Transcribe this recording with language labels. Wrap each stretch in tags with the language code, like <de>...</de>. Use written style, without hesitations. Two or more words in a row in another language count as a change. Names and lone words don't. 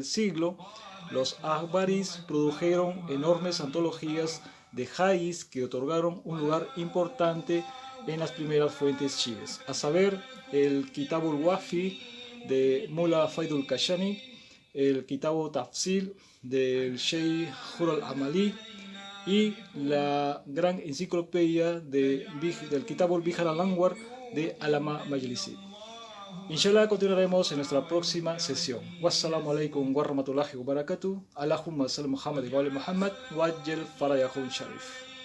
<es>siglo, los Akbaris produjeron enormes antologías de hadith que otorgaron un lugar importante en las primeras fuentes chiíes, a saber, el Kitabul Wafi de Mullah Faidul Kashani, el Kitabu Tafsil del Sheikh Hur al-Amali y la gran enciclopedia del Kitabul Bihar al-Anwar de Alama Majlisi. Inshallah, continuaremos en nuestra próxima sesión.</es> <ar>والسلام عليكم ورحمة الله وبركاته. اللهم صل محمد وآل محمد وعجل فرجهم شريف.</ar>